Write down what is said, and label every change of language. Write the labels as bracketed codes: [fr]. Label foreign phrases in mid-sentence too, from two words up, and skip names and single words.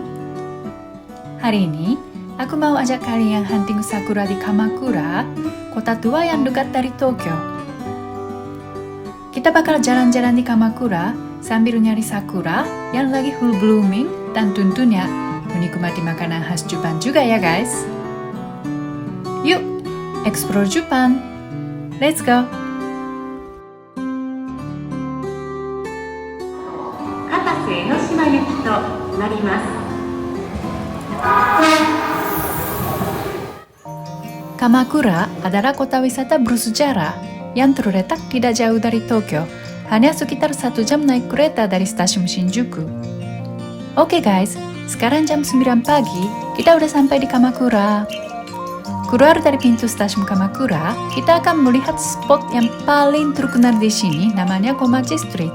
[id] Hari ini, aku mau ajak kalian hunting sakura di Kamakura, kota tua yang dekat dari Tokyo. Kita bakal jalan-jalan di Kamakura sambil nyari sakura yang lagi [en] full blooming [id] dan tentunya menikmati makanan khas Jepang juga ya guys. Yuk, Explore Jepang. [en] Let's go! [ja] 片瀬江ノ島行きとなります。 [id] Kamakura adalah kota wisata bersejarah yang terletak tidak jauh dari Tokyo, hanya sekitar 1 jam naik kereta dari stasiun Shinjuku. Oke guys, sekarang jam 9 pagi, kita udah sampai di Kamakura. Keluar dari pintu stasiun Kamakura, kita akan melihat spot yang paling terkenal di sini, namanya Komachi Street.